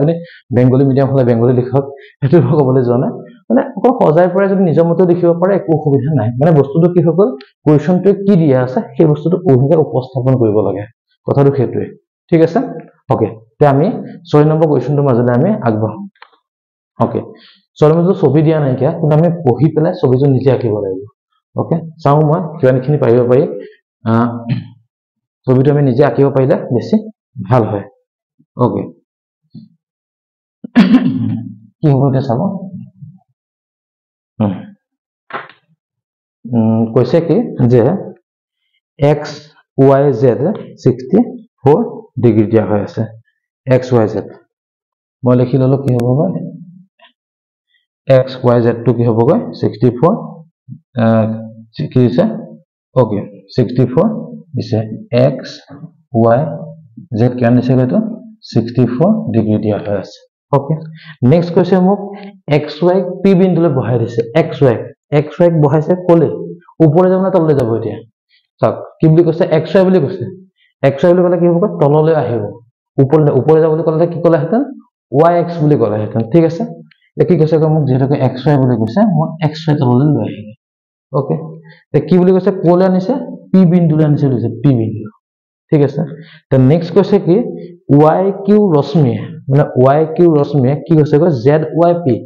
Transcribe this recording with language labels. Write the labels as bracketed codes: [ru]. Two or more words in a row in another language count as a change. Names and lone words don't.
[as] আপুনি [en] Bengali medium [as] হলে বেংগলী লিখক হেতু ক'বলৈ যোৱা নাই মানে অকল সজাই পৰে যদি নিজৰ মতে লিখিব পাৰে একো অসুবিধা নাই মানে বস্তুটো কি হ'ল কোৱেশ্চনটো কি দিয়া আছে সেই বস্তুটো ওহকে উপস্থাপন কৰিব লাগে কথাটো হেতুৱে ঠিক আছে ওকে তে আমি 6 নম্বৰ কোৱেশ্চনটোৰ মাজলৈ আমি আগবাঢ়ো ওকে সৰমটো ছবি দিয়া নাই কিয়া কিন্তু আমি পঢ়ি পেলাই ছবিটো নিজে আঁকিব লাগিব ওকে চাও মই কিমানখিনি পাৰিব পাৰি ছবিটো আমি নিজে আঁকিব পাৰিলে বেছি ভাল হয় ওকে কি হ'ব এটা চাব কৈছে কি যে x y z 64 ডিগ্ৰী দিয়া হৈ আছে x y z মই লিখি ললো কি হ'ব x y z টো কি হ'ব 64 কি আছে ওকে 64 দিছে x y z কিমান দিছে তো 64 ডিগ্ৰী দিয়া হৈ আছে ওকে নেক্সট কৈছে মোক xy p বিন্দুলৈ বহাই দিছে xy বহাইছে কলে ওপৰে যাব না তললৈ যাব এতিয়া চাওক কি বুলি কৈছে xy বুলি কৈছে xy বুলি ক'লে কি হ'ব তললৈ আহিব ওপৰে যাব বুলি ক'লে কি ক'লে হেতেন yx বুলি ক'লে হেতেন ঠিক আছে কি কৈছে মোক যেহেতু xy বুলি কৈছে মই xy তললৈ লৈ আহিম ওকে তে কি বুলি কৈছে কলে আনিছে p বিন্দুলৈ আনিছে লৈছে p বিন্দু ঠিক আছে তে নেক্সট কৈছে কি yq ৰশ্মিয়ে মানে yq ৰশ্মিয়ে কি কৈছে zyp